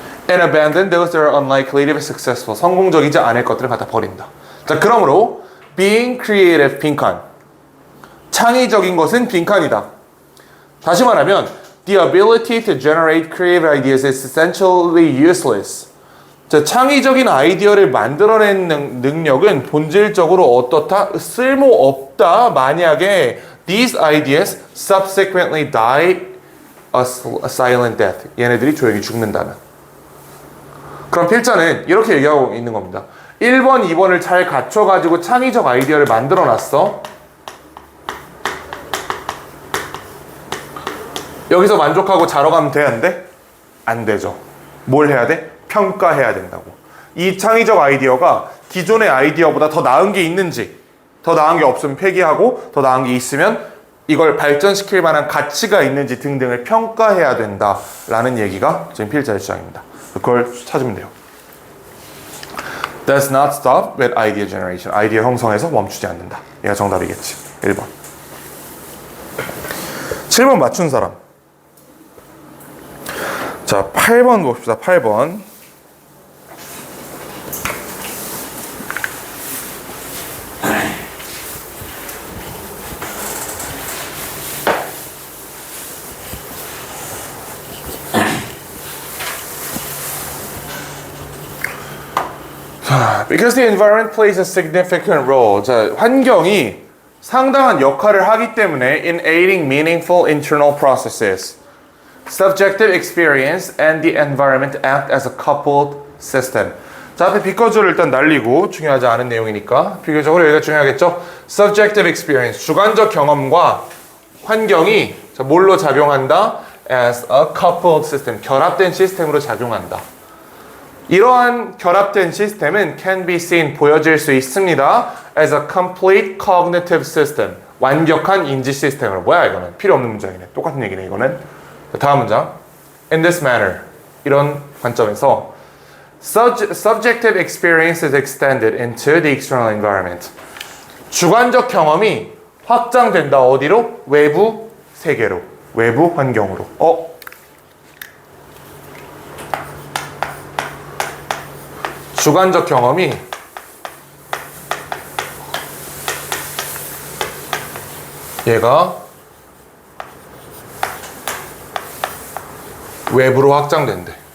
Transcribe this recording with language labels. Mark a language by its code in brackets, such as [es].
[en] And abandon those that are unlikely to be successful. [ko] 성공적이지 않을 것들을 갖다 버린다. 자, 그러므로 [en] being creative, [ko] 빈칸. 창의적인 것은 빈칸이다. 다시 말하면 [en] the ability to generate creative ideas is essentially useless. [ko] 자, 창의적인 아이디어를 만들어낸 능력은 본질적으로 어떻다? 쓸모없다. 만약에 [en] these ideas subsequently die a silent death. [ko] 얘네들이 조용히 죽는다면. 그럼 필자는 이렇게 얘기하고 있는 겁니다. 1번, 2번을 잘 갖춰가지고 창의적 아이디어를 만들어놨어. 여기서 만족하고 자러 가면 돼? 안 돼? 안 되죠. 뭘 해야 돼? 평가해야 된다고. 이 창의적 아이디어가 기존의 아이디어보다 더 나은 게 있는지, 더 나은 게 없으면 폐기하고 더 나은 게 있으면 이걸 발전시킬 만한 가치가 있는지 등등을 평가해야 된다라는 얘기가 지금 필자의 주장입니다. 그걸 찾으면 돼요. [en] Does not stop with idea generation. [ko] 아이디어 형성에서 멈추지 않는다. 얘가 정답이겠지. 1번. 7번 맞춘 사람. 자, 8번 봅시다. 8번. [en] Because the environment plays a significant role. [ko] 자, 환경이 상당한 역할을 하기 때문에 [en] in aiding meaningful internal processes. Subjective experience and the environment act as a coupled system. [ko] 자, 앞에 비커즈를 일단 날리고 중요하지 않은 내용이니까 비교적으로 여기가 중요하겠죠? [en] Subjective experience, [ko] 주관적 경험과 환경이 자, 뭘로 작용한다? [en] As a coupled system, [ko] 결합된 시스템으로 작용한다. 이러한 결합된 시스템은 [en] can be seen, [ko] 보여질 수 있습니다. [en] as a complete cognitive system, [ko] 완벽한 인지 시스템으로. 뭐야 이거는? 필요 없는 문장이네. 똑같은 얘기네 이거는. 다음 문장. [en] In this manner, [ko] 이런 관점에서 [en] subjective experience is extended into the external environment. [ko] 주관적 경험이 확장된다. 어디로? 외부 세계로, 외부 환경으로. 주관적 경험이 얘가 외부로 확장된대.